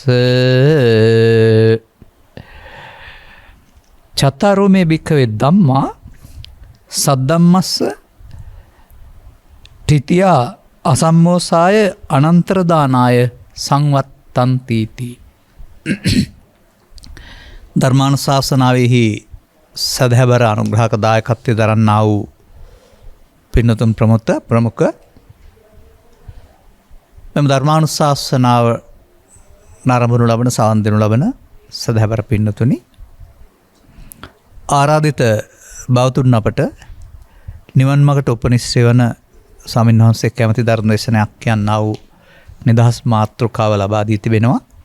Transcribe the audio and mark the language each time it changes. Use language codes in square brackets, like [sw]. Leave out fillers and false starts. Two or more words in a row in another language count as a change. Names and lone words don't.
[pi] චතරෝ මේ භික්ඛවේ ධම්මා සද්දම්මස්ස තිතියා අසම්මෝසාය අනන්තරදානාය සංවත්තන්තිති. [si] ධර්මානුශාසනාවෙහි සදහැබර අනුග්‍රහක දායකත්වය දරන්නා වූ පින්නතුන් ප්‍රමුඛ මෙම ධර්මානුශාසනාව නරඹනු ලබන සවන් දෙනු ලබන සදහැබර පින්නතුනි, ආරාධිත බෞතුන් අපට නිවන් මගට උපනිශ්‍රේ වන ස්වාමීන් වහන්සේ කැමති ධර්ම දේශනයක් කියන්නා වූ නිදහස් මාතෘකාව ලබා දී තිබෙනවා.